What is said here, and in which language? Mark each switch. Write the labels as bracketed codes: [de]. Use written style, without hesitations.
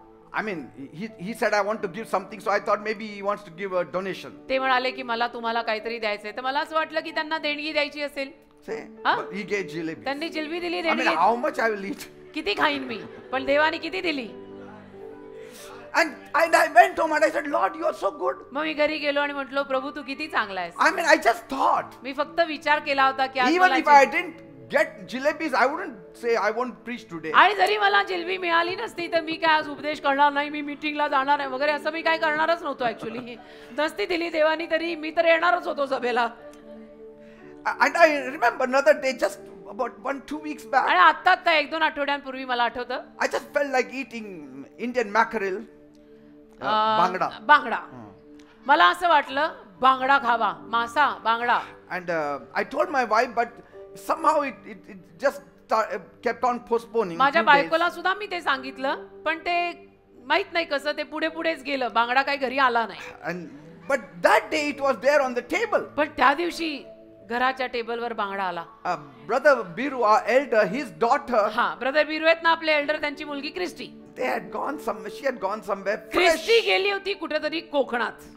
[en] I mean, he said, I want to give something, so I thought maybe he wants to give a donation. [mr] ते म्हणाले की मला तुम्हाला काहीतरी द्यायचंय. तर मला असं वाटलं की त्यांना देणगी द्यायची असेल. [en] Say, Huh? but he gave jalebis. [mr] त्यांनी जिलबी दिली, [en] I mean, [mr] देणगी. [en] how much I will eat? [mr] किती खाईन मी, पण देवाने किती दिली. [en] And I went home and I said, Lord, you are so good. [mr] मग मी घरी गेलो आणि म्हटलो प्रभू तू किती चांगला आहेस. [en] I mean, I just thought, [mr] मी फक्त विचार केला होता की आज [en] even [mr] मला [en] if I didn't get jalebis, I wouldn't say I won't preach today. [mr] आणि जरी मला जिलबी मिळाली नसती तर मी काय आज उपदेश करणार नाही, मी मीटिंगला जाणार आहे वगैरे असं मी काय करणारच नव्हतो ऍक्च्युली. नसती दिली देवानी तरी मी तर येणारच होतो सभेला. [en] And I remember another day, just about 1-2 weeks back, [mr] आणि आता 1-2 आठवड्यांपूर्वी मला आठवतं [en] I just felt like eating Indian mackerel, bangda. [mr] बांगडा. मला असं वाटलं बांगडा खावा, मासा बांगडा. [en] And I told my wife, but somehow it just kept on postponing. [mr] माझ्या [en] few days. [mr] बायकोला सुद्धा मी ते सांगितलं पण ते माहित नाही कसं ते पुढेच गेलं. बांगडा काही घरी आला नाही. [en] But that day it was there on the table. [mr] पण त्या दिवशी घराच्या टेबलवर बांगडा आला. [en] Brother Biru, our elder, his daughter, [mr] हा, ब्रदर बिरू आहेत ना आपले एल्डर, त्यांची मुलगी Christie. [en] she had gone somewhere fresh, [mr] Christie गेली होती कुठेतरी कोकणात.